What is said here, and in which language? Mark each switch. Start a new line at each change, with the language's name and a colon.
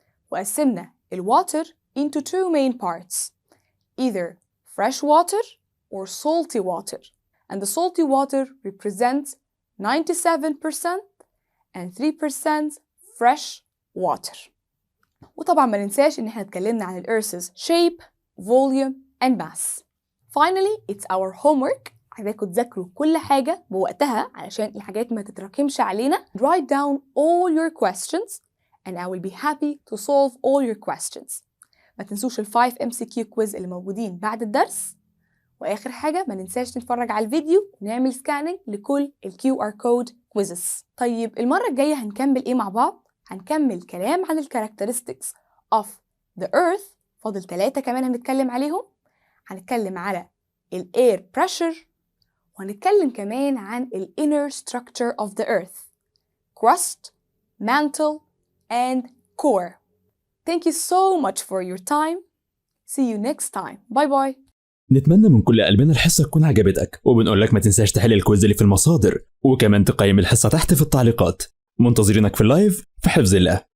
English: وقسمنا الwater into two main parts, either fresh water or salty water, and the salty water represents 97% and 3% fresh water.
Arabic: وطبعا ما ننساش إن احنا اتكلمنا عن
English: Earth's shape, volume and mass. Finally, it's our homework.
Arabic: عايزاكم تذاكروا كل حاجة بوقتها علشان الحاجات ما تتراكمش علينا.
English: Write down all your questions and I will be happy to solve all your questions.
Arabic: ما تنسوش ال 5 MCQ quiz اللي موجودين بعد الدرس. وآخر حاجة ما ننساش نتفرج على الفيديو ونعمل سكاننج لكل ال QR code quizzes. طيب المرة الجاية هنكمل إيه مع بعض؟ هنكمل كلام عن ال
English: characteristics of the earth.
Arabic: فاضل 3 كمان هنتكلم عليهم. هنتكلم على ال
English: air pressure
Arabic: وهنتكلم كمان عن ال
English: inner structure of the earth, crust, mantle and core. Thank you so much for your time. See you next time. Bye bye.
Arabic: نتمنى من كل قلبنا الحصة تكون عجبتك، وبنقول لك ما تنساش تحل الكويز اللي في المصادر، وكمان تقيم الحصة تحت في التعليقات. منتظرينك في اللايف في حفظ الله.